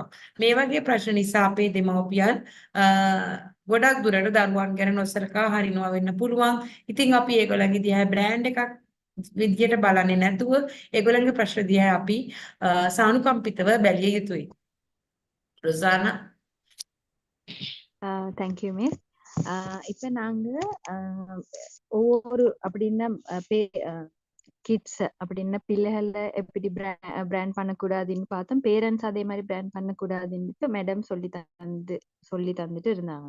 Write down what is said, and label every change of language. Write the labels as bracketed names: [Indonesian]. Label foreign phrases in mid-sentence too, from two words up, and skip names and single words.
[Sinhala] මේ වගේ ප්‍රශ්න නිසා අපේ දෙමව්පියන් ගොඩක් දුරට දරුවන් ගැන නොසලකා හරිනවා වෙන්න පුළුවන්. ඉතින් අපි ඒගොල්ලන්ගේ දිහා බ්‍රෑන්ඩ් එකක් විදියට බලන්නේ නැතුව ඒගොල්ලන්ගේ ප්‍රශ්න දිහා අපි සානුකම්පිතව බැලිය යුතුයි. රුසානා. [English] thank you miss. [Tamil] இப்ப நாங்க ஒவ்வொரு அப்படின்னா கிட்ஸ் அப்படின்னா பிள்ளைகளை எப்படி பிராண்ட் பண்ணக்கூடாதுன்னு பார்த்தோம். பேரண்ட்ஸ் அதே மாதிரி பிராண்ட் பண்ணக்கூடாதுன்னு மேடம் சொல்லி தந்துட்டு இருந்தாங்க.